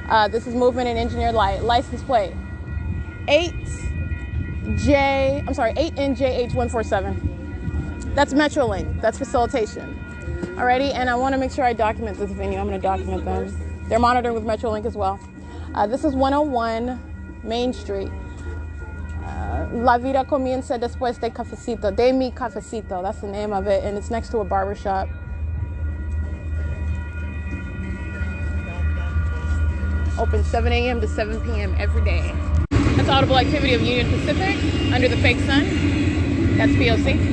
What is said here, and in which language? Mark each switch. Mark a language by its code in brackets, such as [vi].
[en] This is movement and engineered light. License plate 8NJH147. That's Metrolink, that's facilitation. Alrighty, and I want to make sure I document this venue. I'm going to document them. They're monitoring with Metrolink as well. This is 101 Main Street. [es] La vida comienza después de cafecito. De mi cafecito. [en] That's the name of it, and it's next to a barber shop. Open 7 a.m. to 7 p.m. every day. That's audible activity of Union Pacific under the fake sun. That's P.O.C.